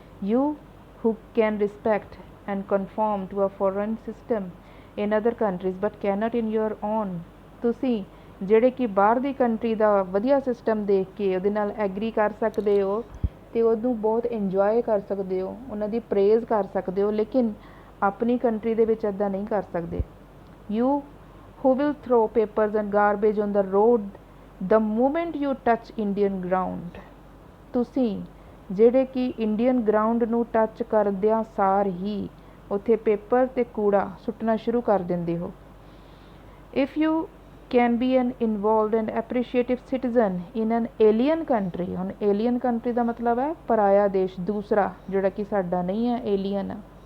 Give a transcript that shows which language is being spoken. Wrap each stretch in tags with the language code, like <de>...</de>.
<en>You who can respect and conform to a foreign system in other countries but cannot in your own।</en> <pa>ਤੁਸੀਂ ਜਿਹੜੇ ਕਿ ਬਾਹਰ ਦੀ country ਦਾ ਵਧੀਆ system ਦੇਖ ਕੇ ਉਹਦੇ ਨਾਲ ਐਗਰੀ ਕਰ ਸਕਦੇ ਹੋ ਅਤੇ ਉਹਨੂੰ ਬਹੁਤ ਇੰਜੋਏ ਕਰ ਸਕਦੇ ਹੋ, ਉਹਨਾਂ ਦੀ ਪ੍ਰੇਜ਼ ਕਰ ਸਕਦੇ ਹੋ, ਲੇਕਿਨ ਆਪਣੀ ਕੰਟਰੀ ਦੇ ਵਿੱਚ ਇੱਦਾਂ ਨਹੀਂ ਕਰ ਸਕਦੇ।</pa> <en>You who will throw papers and garbage on the road the moment you touch Indian ground।</en> <pa>ਤੁਸੀਂ ਜਿਹੜੇ ਕਿ ਇੰਡੀਅਨ ਗਰਾਊਂਡ ਨੂੰ ਟੱਚ ਕਰਦਿਆਂ ਸਾਰ ਹੀ ਉੱਥੇ ਪੇਪਰ ਅਤੇ ਕੂੜਾ ਸੁੱਟਣਾ ਸ਼ੁਰੂ ਕਰ ਦਿੰਦੇ ਹੋ।</pa> <en>If you can be an involved and appreciative citizen in an alien country.</en> <pa>ਹੁਣ ਏਲੀਅਨ ਕੰਟਰੀ ਦਾ ਮਤਲਬ ਹੈ ਪਰਾਇਆ ਦੇਸ਼, ਦੂਸਰਾ ਜਿਹੜਾ ਕਿ ਸਾਡਾ ਨਹੀਂ ਹੈ, ਏਲੀਅਨ ਆ।</pa>